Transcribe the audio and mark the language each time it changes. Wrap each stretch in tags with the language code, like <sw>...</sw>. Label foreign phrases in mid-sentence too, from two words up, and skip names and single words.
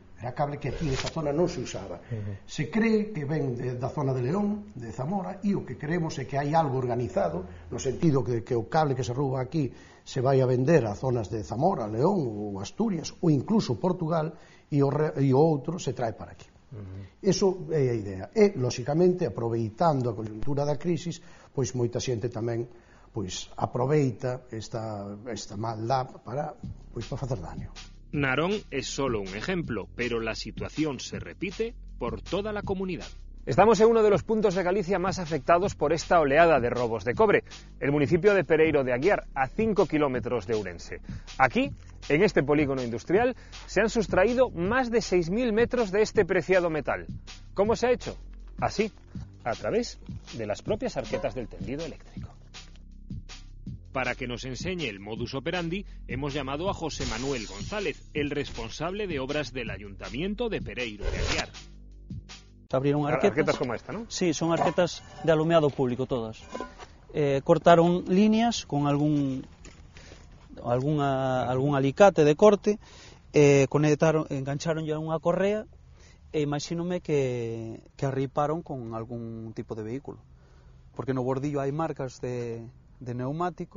<gl>Era cable que aquí nesta zona non se usaba.</gl> <es>Se cree que</es> <gl>ven da zona de León, de Zamora, e o que creemos é que hai algo organizado, no sentido que o cable que se rouba aquí se vai a vender a zonas de Zamora, León ou Asturias, ou incluso Portugal, e o outro se trae para aquí. Iso é a idea. E, lóxicamente, aproveitando a conjuntura da crisis, pois moita xente tamén pois aproveita esta maldad para facer daño.</gl> <es>Narón es solo un ejemplo, pero la situación se repite por toda la comunidad. Estamos en uno de los puntos de Galicia más afectados por esta oleada de robos de cobre, el municipio de Pereiro de Aguiar, a 5 kilómetros de Ourense. Aquí, en este polígono industrial, se han sustraído más de 6.000 metros de este preciado metal. ¿Cómo se ha hecho? Así, a través de las propias arquetas del tendido eléctrico. Para que nos enseñe el modus operandi, hemos llamado a José Manuel González, el responsable de obras del Ayuntamiento de Pereiro de Aguiar. Abrieron arquetas como esta, ¿no?</es> <gl>Sí, son arquetas de alumeado público todas. Cortaron líneas con algún alicate de corte, engancharon ya unha correa e imagínome que arriparon con algún tipo de vehículo, porque no bordillo hai marcas de neumático.</gl>